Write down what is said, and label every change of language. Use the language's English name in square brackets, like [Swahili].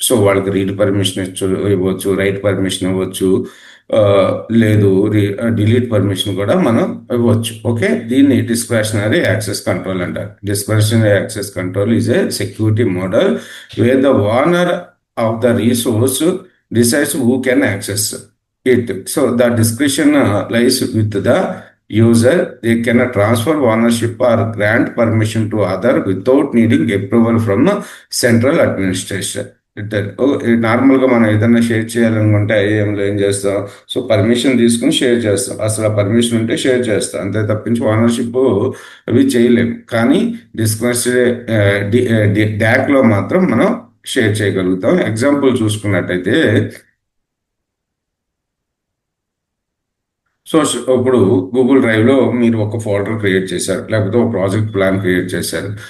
[Telugu] So వాళ్ళకి read permission ఇవ్వచ్చు, right permission ఇవ్వచ్చు, లేదు డిలీట్ పర్మిషన్ కూడా మనం ఇవ్వచ్చు. [English] okay, [Telugu] దీన్ని డిస్క్రిషనరీ యాక్సెస్ కంట్రోల్ అంటారు. [English] Discretionary access control is a security model where the owner of the resource decides who can access it. So the discretion lies with the user. They can transfer ownership or grant permission to other without needing approval from the central administration. [Telugu] నార్మల్గా మనం ఏదైనా share చేయాలనుకుంటే ఐఏఎంలో ఏం చేస్తాం? So permission తీసుకుని share చేస్తాం. అసలు permission ఉంటే షేర్ చేస్తాం, అంతే తప్పించి ఓనర్షిప్ అవి చేయలేము. కానీ డిస్క్రిషనరీ డాక్లో మాత్రం మనం షేర్ చేయగలుగుతాం. ఎగ్జాంపుల్ చూసుకున్నట్టయితే, సో ఇప్పుడు గూగుల్ డ్రైవ్లో మీరు ఒక ఫోల్డర్ క్రియేట్ చేశారు, లేకపోతే ఒక ప్రాజెక్ట్ ప్లాన్ క్రియేట్ చేశారు.